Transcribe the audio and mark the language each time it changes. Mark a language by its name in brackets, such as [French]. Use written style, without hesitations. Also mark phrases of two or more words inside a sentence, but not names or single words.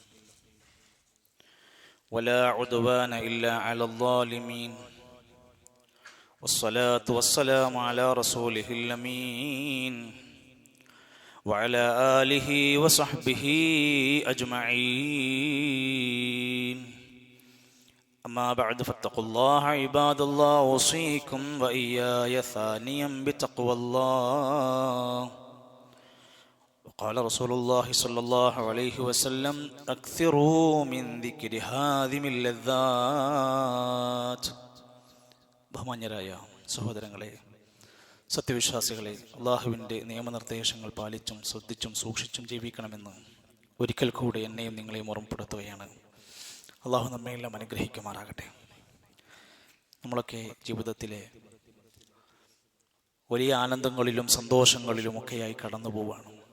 [Arabic] ولا عدوان إلا على الظالمين والصلاة والسلام على رسوله الأمين وعلى آله وصحبه أجمعين. أما بعد فاتقوا الله عباد الله، أوصيكم وإياي ثانيا بتقوى الله. وقال رسول الله صلى الله عليه وسلم أكثروا من ذكر هذه اللذات. [Malayalam] ബഹുമാന്യരായ സഹോദരങ്ങളെ, സത്യവിശ്വാസികളെ, അള്ളാഹുവിൻ്റെ നിയമനിർദ്ദേശങ്ങൾ പാലിച്ചും ശ്രദ്ധിച്ചും സൂക്ഷിച്ചും ജീവിക്കണമെന്ന് ഒരിക്കൽ കൂടെ എന്നെയും നിങ്ങളെയും ഓർമ്മപ്പെടുത്തുകയാണ്. അള്ളാഹു നമ്മയെല്ലാം അനുഗ്രഹിക്കുമാറാകട്ടെ. നമ്മളൊക്കെ ജീവിതത്തിലെ വലിയ ആനന്ദങ്ങളിലും സന്തോഷങ്ങളിലും ഒക്കെയായി കടന്നു പോവാണ്.